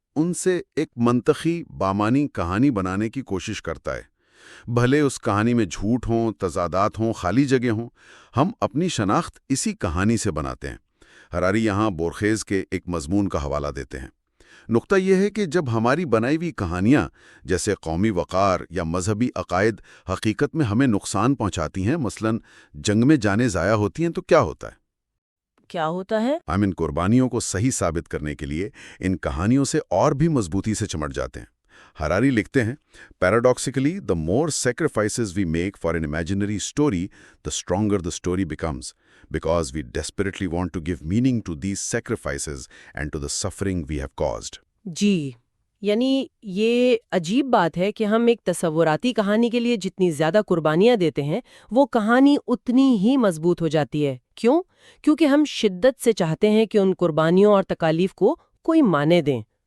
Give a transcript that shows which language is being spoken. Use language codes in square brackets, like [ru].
[ur] ان سے ایک منطقی بامانی کہانی بنانے کی کوشش کرتا ہے۔ بھلے اس کہانی میں جھوٹ ہوں، تضادات ہوں، خالی جگہ ہوں، ہم اپنی شناخت اسی کہانی سے بناتے ہیں۔ ہراری یہاں بورخیز کے ایک مضمون کا حوالہ دیتے ہیں۔ نقطہ یہ ہے کہ جب ہماری بنائی ہوئی کہانیاں جیسے قومی وقار یا مذہبی عقائد حقیقت میں ہمیں نقصان پہنچاتی ہیں، مثلاً جنگ میں جانیں ضائع ہوتی ہیں، تو کیا ہوتا ہے؟ کیا ہوتا ہے؟ ہم ان قربانیوں کو صحیح ثابت کرنے کے لیے ان کہانیوں سے اور بھی مضبوطی سے چمٹ جاتے ہیں۔ ہراری لکھتے ہیں، پیراڈاکسیکلی [en] the more sacrifices we make for an imaginary story, the stronger the story becomes, because we desperately want to give meaning to these sacrifices and to the suffering we have caused. [ur] جی، یعنی یہ عجیب بات ہے کہ ہم ایک تصوراتی کہانی کے لیے جتنی زیادہ قربانیاں دیتے ہیں وہ کہانی اتنی ہی مضبوط ہو جاتی ہے۔ کیوں؟ کیونکہ ہم شدت سے چاہتے ہیں کہ ان قربانیوں اور تکالیف کو کوئی معنی دیں۔